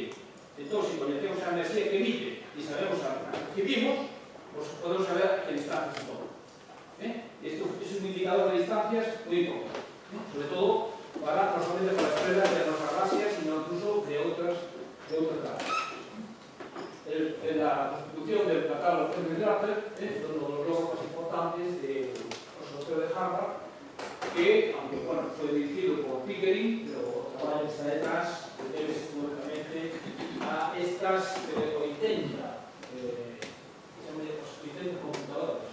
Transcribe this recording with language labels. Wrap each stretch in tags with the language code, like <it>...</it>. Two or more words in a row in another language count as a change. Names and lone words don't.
<gl>Entón, se coñecemos a enerxía que emite e sabemos a que vimos, pues podemos saber a que distancias se toman. Isto é un indicador de distancias moi importante, sobre todo para non solamente para as estrelas de nosa galaxia, sino incluso de outras galaxias.</gl> <es>En la constitución del catálogo Henry Draper, uno de los logros más importantes del observatorio de Harvard, que, aunque bueno, fue dirigido por Pickering, pero el trabajo que está detrás debe fundamentalmente a estas 80 computadoras.</es>